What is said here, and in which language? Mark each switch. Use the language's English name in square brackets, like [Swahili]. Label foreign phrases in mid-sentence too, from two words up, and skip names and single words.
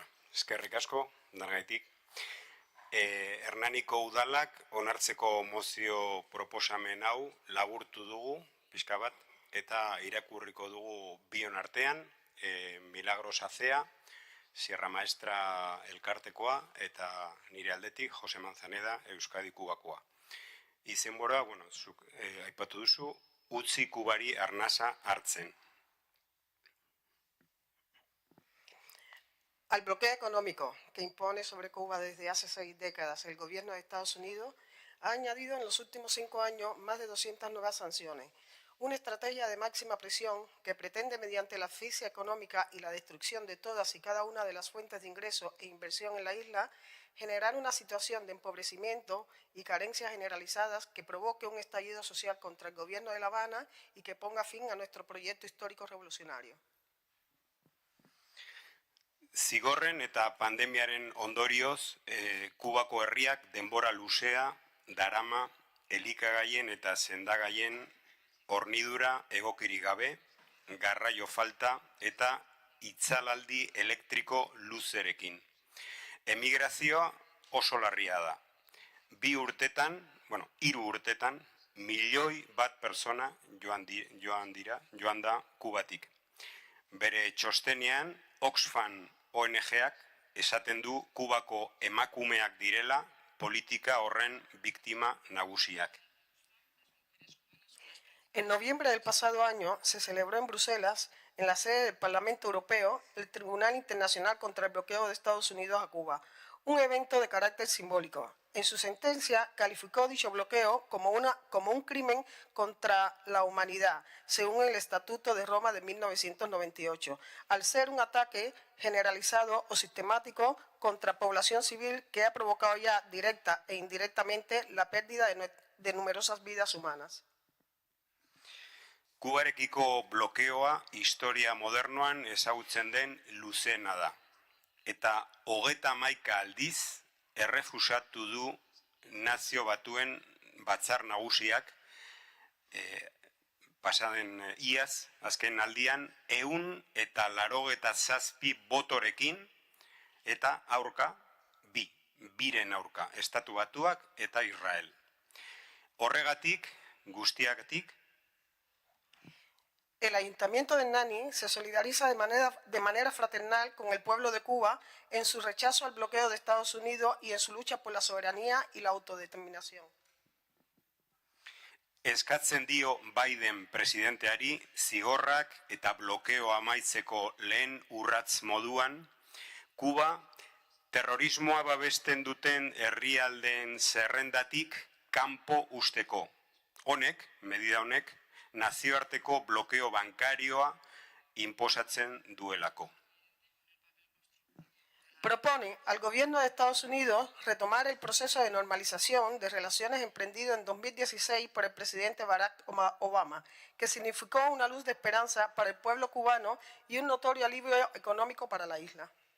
[Basque] Eskerrik asko, dargaitik. Hernaniko udalak onartzeko mozio proposamen hau laburtu dugu, pixka bat, eta irakurriko dugu bion artean, Milagros Acea, Sierra Maestra elkartekoa, eta nire aldetik Jose Manzaneda Euskadi Kubakoa. Izenbora, zuk aipatu duzu, utzi Kubari arnasa hartzen. [Spanish] Al bloqueo económico que impone sobre Cuba desde hace 6 décadas el gobierno de Estados Unidos ha añadido en los últimos 5 años más de 200 nuevas sanciones. Una estrategia de máxima presión que pretende, mediante la asfixia económica y la destrucción de todas y cada una de las fuentes de ingreso e inversión en la isla, generar una situación de empobrecimiento y carencias generalizadas que provoque un estallido social contra el gobierno de La Habana y que ponga fin a nuestro proyecto histórico revolucionario. [Basque] Zigorren eta pandemiaren ondorioz, Kubako herriak denbora luzea, darama, elikagaien eta sendagaien hornidura egokirik gabe, garraio falta eta itzalaldi elektriko luzerekin. Emigrazioa oso larria da. 3 urtetan, 1.000.000 pertsona joan da Kubatik. Bere txostenean, Oxfam ONG-ak esaten du Kubako emakumeak direla politika horren biktima nagusiak. [Spanish] En noviembre del pasado año se celebró en Bruselas, en la sede del Parlamento Europeo, el Tribunal Internacional contra el Bloqueo de Estados Unidos a Cuba, un evento de carácter simbólico. En su sentencia calificó dicho bloqueo como un crimen contra la humanidad, según el Estatuto de Roma de 1998, al ser un ataque generalizado o sistemático contra población civil que ha provocado ya directa e indirectamente la pérdida de numerosas vidas humanas. [Basque] Kubarekiko blokeoa historia modernoan ezagutzen den luzena da. Eta 31 aldiz errefusatu du Nazio Batuen Batzar Nagusiak pasaden iaz, azken aldian, 187 botorekin eta aurka, biren aurka, Estatu Batuak eta Israel. Horregatik, guztiagatik, [Spanish] El Ayuntamiento de Hernani se solidariza de manera fraternal con el pueblo de Cuba en su rechazo al bloqueo de Estados Unidos y en su lucha por la soberanía y la autodeterminación. [Basque] Eskatzen dio Biden presidenteari zigorrak eta blokeo amaitzeko lehen urratz moduan, Kuba terrorismoa babesten duten herrialdeen zerrendatik kanpo usteko. Medida honek, nazioarteko blokeo bankarioa inposatzen duelako. [Spanish] Propone al gobierno de Estados Unidos retomar el proceso de normalización de relaciones emprendido en 2016 por el presidente Barack Obama, que significó una luz de esperanza para el pueblo cubano y un notorio alivio económico para la isla.